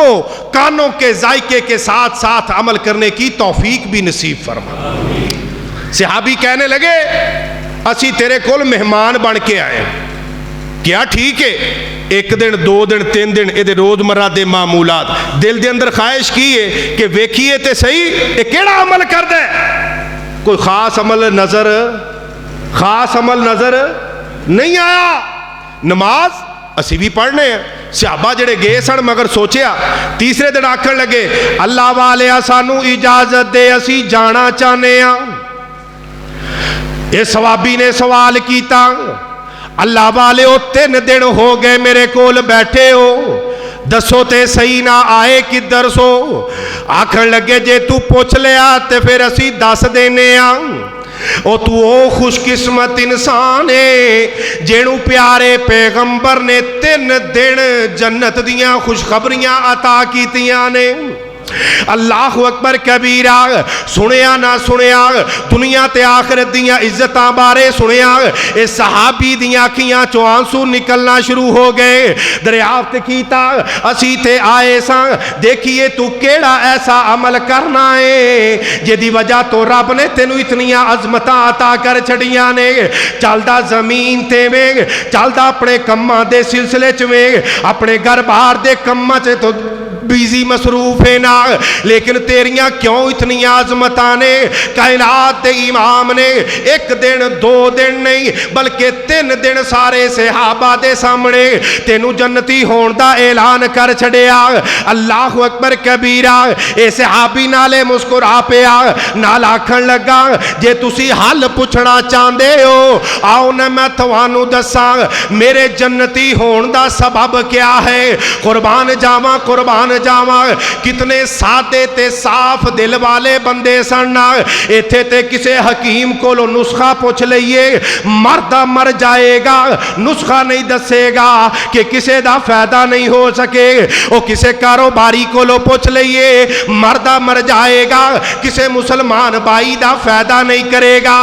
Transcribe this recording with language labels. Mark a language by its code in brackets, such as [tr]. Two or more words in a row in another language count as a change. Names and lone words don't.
[ur] کانوں کے ذائقے کے ساتھ ساتھ عمل کرنے کی توفیق بھی نصیب فرما [pa] صحابی کہنے لگے اسی تیرے کول مہمان بن کے آئے کیا ٹھیک ہے 1 دن 2 دن 3 دن یہ روز مرہ دے معمولات دل دے اندر خواہش کی ہے کہ ویکھیے تے صحیح یہ کیڑا عمل کر دے کوئی خاص عمل نظر نہیں آیا نماز اسی بھی پڑھنے ہیں. صحابہ جڑے گئے سن مگر سوچیا تیسرے دن آکھن لگے اللہ والیا سانو اجازت دے اسی جانا چاہنے ہاں. یہ صحابی نے سوال کیتا اللہ والے 3 دن ہو گئے میرے کول بیٹھے ہو, دسو تے صحیح نہ آئے کدھر سو. آکھن لگے جے تو پوچھ لیا تے پھر اسی دس دینے ہاں. او تو او خوش قسمت انسان ہے جینو پیارے پیغمبر نے 3 دن جنت دیاں خوشخبریاں عطا کیتیاں نے. [ar] اللہ اکبر کبیرہ. [pa] سنیا نہ سنیا دنیا تے آخرت دیاں عزتاں بارے سنیا, اے صحابی دیاں اکھیاں چوں آنسو نکلنا شروع ہو گئے. دریافت کیتا اسی تے آئے ساں دیکھیے تو کیڑا ایسا عمل کرنا ہے جدی وجہ تو رب نے تینو اتنیاں عظمتاں عطا کر چھڑیاں نے. چلدا زمین تے میں چلدا اپنے کماں دے سلسلے چ میں اپنے گھر بار دے کماں چ تو بیزی مصروف ہے نا, لیکن تیریاں کیوں اتنی عظمتاں نے. کائنات دے امام نے 1 دن 2 دن نہیں بلکہ 3 دن سارے صحابہ دے سامنے تینو جنتی ہون دا اعلان کر چھڑیا. [ar] اللہ اکبر کبیرہ. [pa] اے صحابی نالے مسکرا پیا نال آکھن لگا جے تسی حل پوچھنا چاہندے ہو آؤ نہ میں تھوانو دساں میرے جنتی ہون دا سبب کیا ہے. قربان جاواں قربان جاواں کتنے سادے تے صاف دل والے بندے سن. ایتھے تے کسے حکیم کو لو نسخہ پوچھ لئیے مردہ مر جائے گا, نسخہ نہیں دسے گا کہ کسے دا فائدہ نہیں ہو سکے. او کسے کاروباری کو لو پوچھ لئیے مردہ مر جائے گا, کسے مسلمان بھائی دا فائدہ نہیں کرے گا.